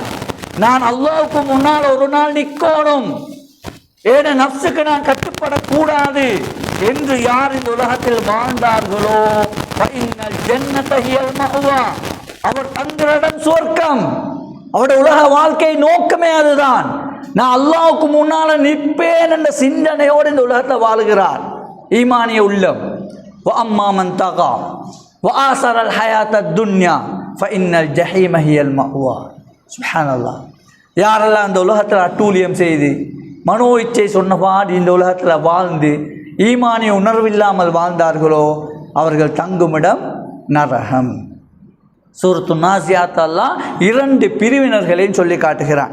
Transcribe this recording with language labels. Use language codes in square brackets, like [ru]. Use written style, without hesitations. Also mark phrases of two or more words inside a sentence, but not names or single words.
[ta] நான் அல்லாஹ்வுக்கு முன்னால் ஒரு நாள் நிற்கணும், ஏன நஃப்ஸுக்கு நான் கட்டுப்படக்கூடாது என்று யார் இந்த உலகத்தில் வாழ்ந்தார்களோ, அவர் தங்குற இடம் சுவர்க்கம். அவருடைய உலக வாழ்க்கை நோக்கமே அதுதான். நான் அல்லாஹ்வுக்கு முன்னால் நிற்பேன் என்ற சிந்தனையோடு இந்த உலகத்தில் வாழுகிறார் ஈமானிய உள்ளம். [ar] وَأَمَّا مَنْ طَغَى وَآثَرَ الْحَيَاةَ الدُّنْيَا فَإِنَّ الْجَحِيمَ هِيَ الْمَأْوَى. [ta] சுப்ஹானல்லாஹ். யாரெல்லாம் இந்த உலகத்தில் அட்டூழியம் செய்து மனோ இச்சை சொன்னபாடி இந்த உலகத்தில் வாழ்ந்து ஈமானிய உணர்வில்லாமல் வாழ்ந்தார்களோ அவர்கள் தங்குமிடம் நரகம். சூரத்து நாசியாத் அல்லாஹ் 2 பிரிவினர்களையும் சொல்லி காட்டுகிறான்.